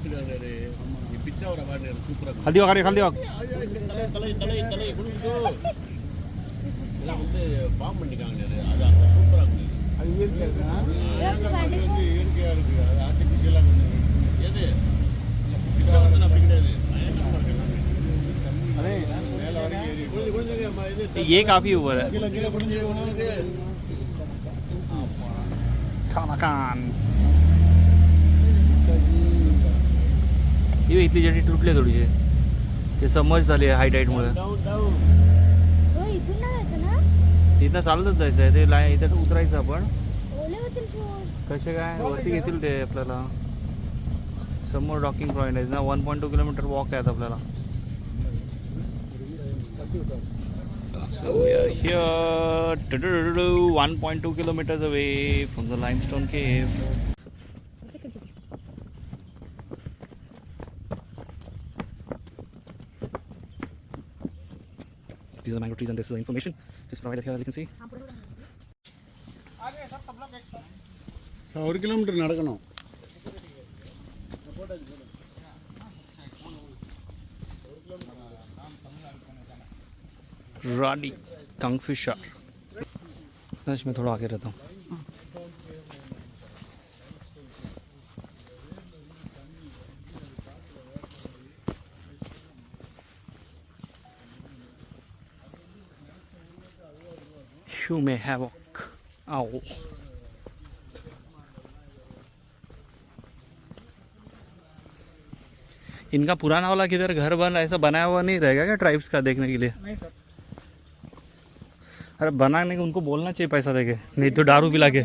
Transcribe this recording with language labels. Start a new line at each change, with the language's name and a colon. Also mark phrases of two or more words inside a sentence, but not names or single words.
Tamil: खाली वगैरे खाली वग பாம் பண்ணிக்காங்க. அது அங்கே சூப்பராக இருக்குது. அது இயற்கையாக இருக்குது, இயற்கையாக இருக்குது. அது ஆர்டிஃபிஷியலாக கொஞ்சம் எது வந்து அப்படி கிடையாது. மேலே வரைக்கும் ஏறி கொஞ்சம்
Hindi: ये काफी ऊपर है.
Tamil: கீழே கீழே குடிஞ்சு
Marathi: ये इथली जटी तुटली थोडीशी. ते समज झाली हाईट हाईटमुळे. इथं चालतच जायचं आहे. ते इथं उतरायचं आपण. कसे काय वरती घेतील ते आपल्याला. समोर
English: docking point
Marathi: आहे ना. 1.2
English: kilometer walk
Marathi: आहे आपल्याला.
English: We are here 1.2 kilometers away from the limestone cave. These are the mango trees and this is the information just provided here, as you can see.
Tamil: 1 கிலோமீட்டர் நடக்கணும்.
English: ruddy kingfisher.
Hindi: मैं थोड़ा आगे रहता हूँ.
English: You may have a owl.
Hindi: इनका पुराना वाला किधर घर बन ऐसा बनाया हुआ नहीं रहेगा क्या ट्राइब्स का देखने के लिए? नहीं सर. अरे बनाने को उनको बोलना चाहिए पैसा देके, नहीं तो दारू पिला के.